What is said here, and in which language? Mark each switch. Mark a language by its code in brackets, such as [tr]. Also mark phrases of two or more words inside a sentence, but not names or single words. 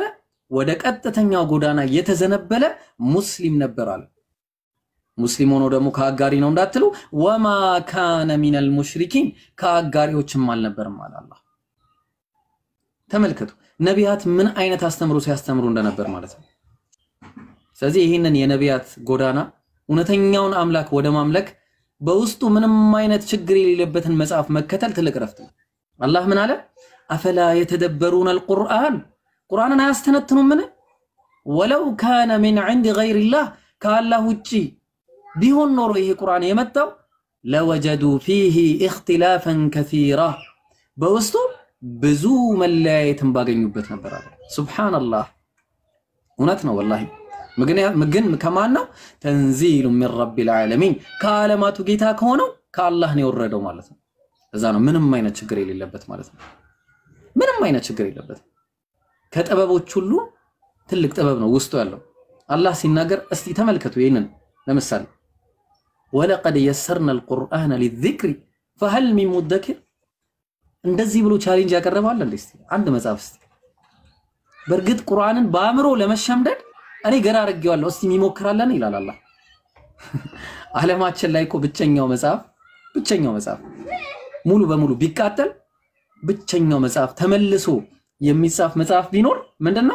[am] ወደ ቀጥተኛው ጎዳና የተዘነበለ ሙስሊም ነበር አለ። ሙስሊም ሆኖ ደግሞ ከአጋሪ ነው እንዳትሉ [ar] وما كان من المشركين [am] ከአጋሪዎችም አልነበርም አለ አላህ። ተመልከቱ ነቢያት ምን አይነት አስተምሮ ሲያስተምሩ እንደነበር ማለት ነው። ስለዚህ ይሄንን የነቢያት ጎዳና እውነተኛውን አምላክ ወደ ማምለክ በውስጡ ምንም አይነት ችግር የሌለበትን መጽሐፍ መከተል ትልቅ ረፍት ነው። አላህ ምን አለ? [ar] أفلا يتدبرون القرآن [am] ቁርአንን አያስተነትኑምን? [ar] ولو كان من عند غير الله [am] ከአላህ ውጪ ቢሆን ኖሮ ይሄ ቁርአን የመጣው [ar] لوجدوا فيه اختلافا كثيرا [am] በውስጡ ብዙ መለያየትን ባገኙበት ነበር አለ። ሱብሃንአላህ እውነት ነው ወላሂ። ግን ከማን ነው? [ar] تنزيل من رب العالمين [am] ከዓለማቱ ጌታ ከሆነው ከአላህ ነው የወረደው ማለት ነው። እዛ ነው ምንም አይነት ችግር የሌለበት ማለት ነው። ምንም አይነት ችግር የሌለበት ከጥበቦች ሁሉ ትልቅ ጥበብ ነው ውስጡ ያለው። አላህ ሲናገር እስቲ ተመልከቱ ይሄንን ለምሳሌ [ar] ولقد يسرنا القرآن للذكر فهل من مدكر [am] እንደዚህ ብሎ ቻሌንጅ ያቀርባል እንዴ? እስቲ አንድ መጽሐፍ እስቲ በርግጥ ቁርአንን በአእምሮ ለመሸምደድ እኔ ገራ አርጌዋለሁ እስቲ የሚሞክራለን ይላል አላህ። ዓለማችን ላይ እኮ ብቸኛው መጽሐፍ ሙሉ በሙሉ ቢቃጠል ብቸኛው መጽሐፍ ተመልሶ የሚጻፍ መጽሐፍ ቢኖር ምንድነው?